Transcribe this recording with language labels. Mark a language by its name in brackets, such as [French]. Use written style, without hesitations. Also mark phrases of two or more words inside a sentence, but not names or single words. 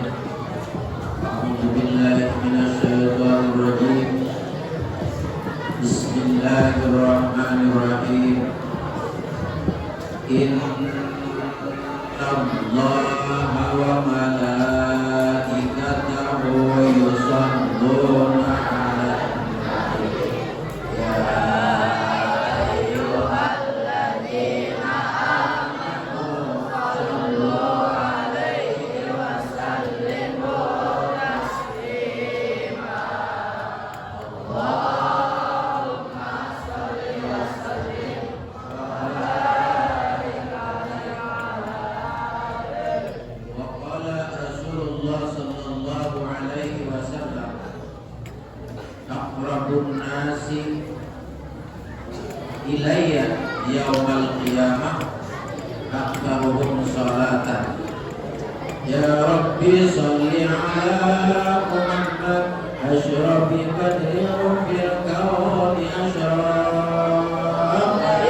[Arabic] أعوذ بالله من الشيطان الرجيم. بسم الله الرحمن الرحيم. إن الله وملائكته يصلون على النبي. يا أيها الذين آمنوا صلوا عليه وسلموا تسليما. اللهم صل وسلم وبارك عليه. وقال رسول الله صلى الله عليه وسلم، أقرب الناس إلي يوم القيامة أكثرهم صلاة. يا رب صل على محمد أشرف قدره في الكون أشرف.